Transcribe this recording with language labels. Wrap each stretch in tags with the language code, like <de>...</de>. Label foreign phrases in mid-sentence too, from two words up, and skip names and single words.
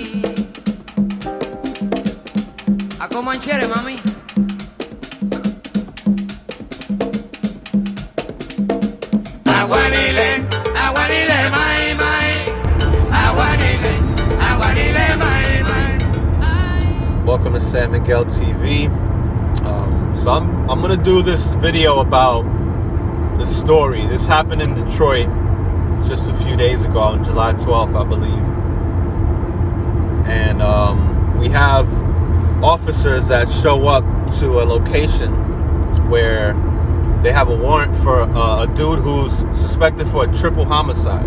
<en>A comanchere, mami. Agua nile mai mai. Agua nile mai mai. Welcome to San Miguel TV. So I'm gonna do this video about the story. This happened in Detroit just a few days ago, on July 12th, I believe. And we have officers that show up to a location where they have a warrant for a dude who's suspected for a triple homicide.</en>